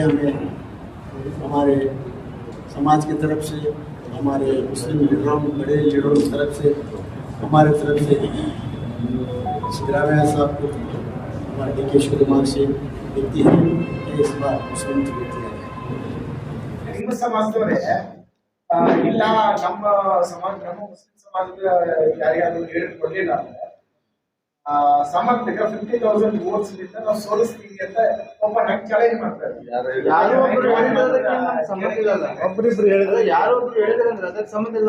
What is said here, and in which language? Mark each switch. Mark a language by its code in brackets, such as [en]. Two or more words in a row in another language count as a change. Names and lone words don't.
[hi] हमें हमारे समाज की तरफ से, हमारे मुस्लिम लीडरों बड़े लीडरों की तरफ से, हमारे तरफ से सिद्धरामैया साहब को, हमारे DK शिवकुमार से विनती है कि इस बार मुस्लिम टिकट दिया जाए। [kn] ನಿಮ್ಮ ಸಮಾಜದವರೇ ಇಲ್ಲ ನಮ್ಮ ಸಮಾಜ ನಮ್ಮ ಮುಸ್ಲಿಂ ಸಮಾಜದ ಯಾರಿಗಾದ್ರೂ ಹೇಳಿಕೊಡ್ಲಿಲ್ಲ ಅಂದ್ರೆ ಸಮರ್ಥಿಕ 50,000 ವೋಟ್ಸ್ ನಿಂದ ನಾವು ಸೋಲಿಸ್ತೀವಿ ಅಂತ ಓಪನ್ ಆಗಿ ಚಾಲೆಂಜ್ ಮಾಡ್ತಾರೆ. ಯಾರೋ ಒಬ್ರು ಒಬ್ಬರಿಬ್ರು ಹೇಳಿದ್ರೆ ಯಾರೋ ಒಬ್ರು ಹೇಳಿದ್ರೆ ಅಂದ್ರೆ ಅದಕ್ಕೆ ಸಂಬಂಧ ಇಲ್ಲ.